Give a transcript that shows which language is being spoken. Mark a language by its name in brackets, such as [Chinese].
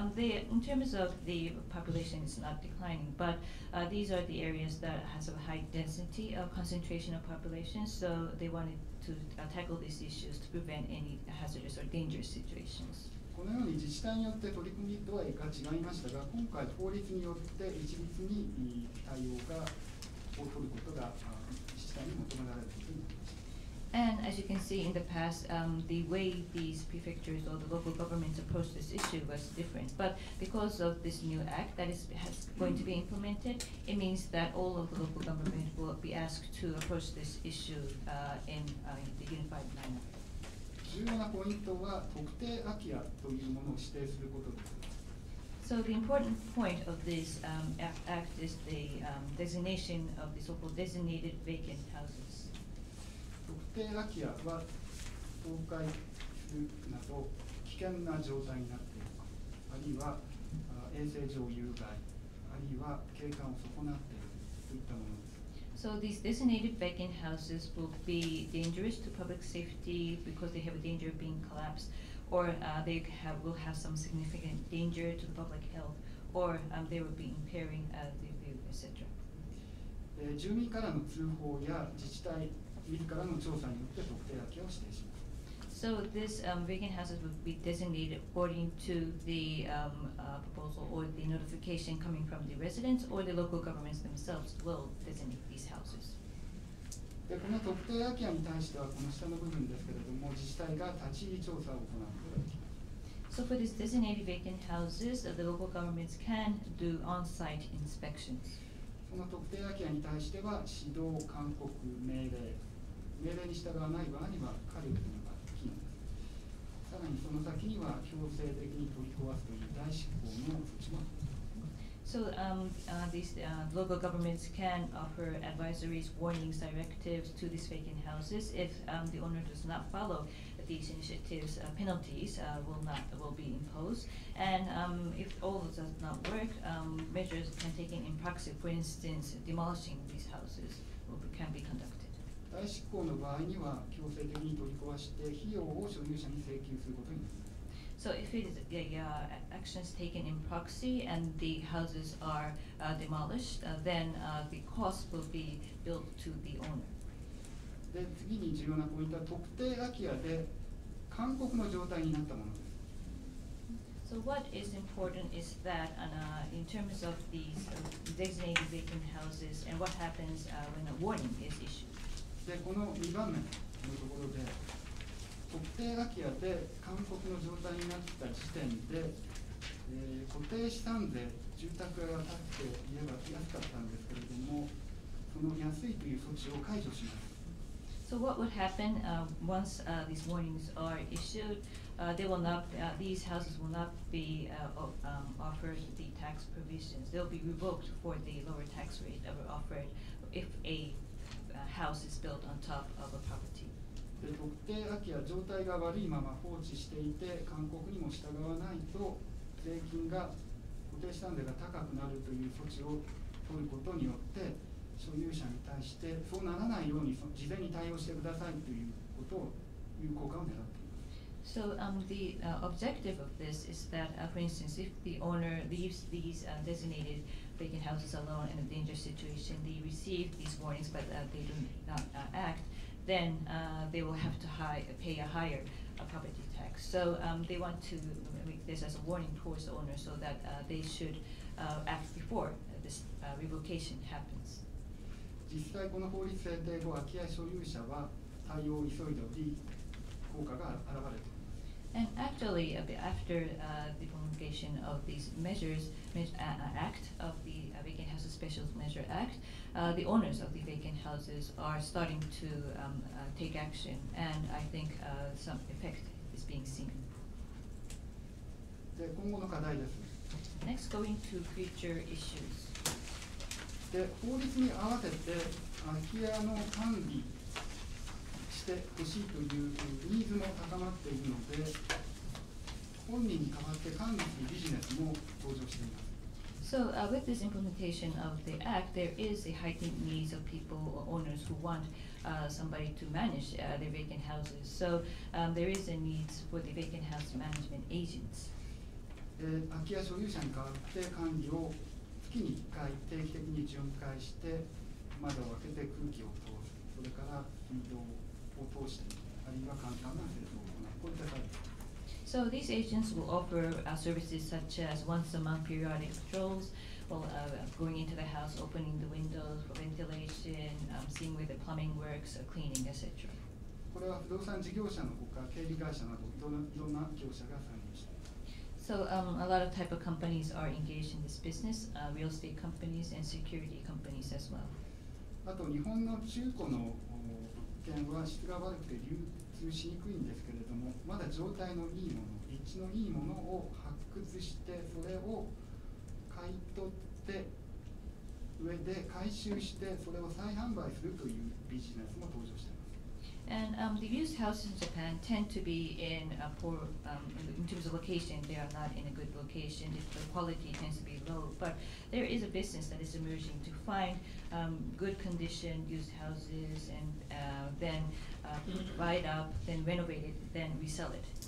[English] They, in terms of the population, it's not declining, but these are the areas that has a high density of concentration of population. So they wanted to tackle these issues to prevent any hazardous or dangerous situations. [Japanese] このように自治体によって取り組み度合いが違いましたが、今回法律によって一律に対応を取ることが自治体に求められることになりました。 [English] And as you can see in the past, the way these prefectures or the local governments approach this issue was different. But because of this new act that is going to be implemented, it means that all of the local government will be asked to approach this issue in the unified manner. [Japanese] 重要なポイントは特定空き家というものを指定することです。 [English] So the important point of this act is the designation of the so-called designated vacant houses. [Japanese] 特定空き家は倒壊するなど危険な状態になっている、あるいは衛生上有害、あるいは景観を損なっているといったものです。 [English] So these designated vacant houses will be dangerous to public safety because they have a danger of being collapsed, or they will have some significant danger to the public health, or they will be impairing the view, etc. [Japanese] 住民からの通報や自治体自らの調査によって特定空き家を指定します。 [English] So this vacant houses would be designated according to the proposal or the notification coming from the residents, or the local governments themselves will designate these houses. [Japanese] でこの特定空き家に対してはこの下の部分ですけれども、自治体が立ち入り調査を行うことができます。 [English] So for these designated vacant houses, the local governments can do on-site inspections. [Japanese] その特定空き家に対しては指導、勧告、命令に従わない場合には過料というのが機能です。さらにその先には強制的に取り壊すという代執行の措置もあります。 [English] So these local governments can offer advisories, warnings, directives to these vacant houses. If the owner does not follow these initiatives, penalties will be imposed. And if all does not work, measures can be taken in proxy. For instance, demolishing these houses can be conducted. [Japanese] 代執行の場合には強制的に取り壊して費用を所有者に請求することになります。 [English] So if it is actions taken in proxy and the houses are demolished, then the cost will be billed to the owner. [Japanese] で次に重要なポイントは特定空き家で勧告の状態になったものです。 [English] So what is important is that in terms of these designated vacant houses and what happens when a warning is issued. [Japanese] でこの2番目のところで特定空き家で勧告の状態になった時点で、固定資産税、住宅が建っていれば安かったんですけれども、その安いという措置を解除します。 [English] So what would happen once these warnings are issued? These houses will not be offered the tax provisions. They'll be revoked for the lower tax rate that were offered if a house is built on top of a property. [Japanese] で特定空き家状態が悪いまま放置していて勧告にも従わないと税金が固定資産税が高くなるという措置を取ることによって所有者に対してそうならないように事前に対応してくださいということを有効化を狙っています。 [English] So the objective of this is that, for instance, if the owner leaves these designated vacant houses alone in a dangerous situation, they receive these warnings, but they do not act, then they will have to pay a higher property tax. So they want to make this as a warning towards the owner so that they should act before this revocation happens. [Japanese] 実際この法律制定後、空き家所有者は対応を急いでおり、効果が現れています。 [English] And actually, after the promulgation of these measures, Act of the Vacant Houses Special Measure Act, the owners of the vacant houses are starting to take action, and I think some effect is being seen. [Japanese] で今後の課題です。 [English] Next, going to future issues. [Japanese] で法律に合わせて空き家の管理してほしいというニーズも高まっているので、本人に代わって管理するビジネスも登場しています。 [English] So with this implementation of the act, there is a heightened needs of people or owners who want somebody to manage their vacant houses. So there is a need for the vacant house management agents. [Japanese] 空き家所有者に代わって管理を月に1回定期的に巡回して窓を開けて空気を通す、それから水道を通して、あるいは簡単な清掃を行う、こういったサービス。 [English] So these agents will offer services such as once a month periodic patrols, well, going into the house, opening the windows for ventilation, seeing where the plumbing works, cleaning, etc. [Japanese] これは不動産事業者のほか、経理会社などいろんな業者が参入しています。 [English] So a lot of type of companies are engaged in this business, real estate companies and security companies as well. [Japanese] あと日本の中古の物件は質が悪くて流通しにくいんですけれども、まだ状態のいいもの、立地のいいものを発掘して、それを買い取って上で回収して、それを再販売するというビジネスも登場しています。 [English] And the used houses in Japan tend to be in poor, in terms of location, they are not in a good location. The quality tends to be low. But there is a business that is emerging to find good condition used houses and then buy it up, then renovate it, then resell it.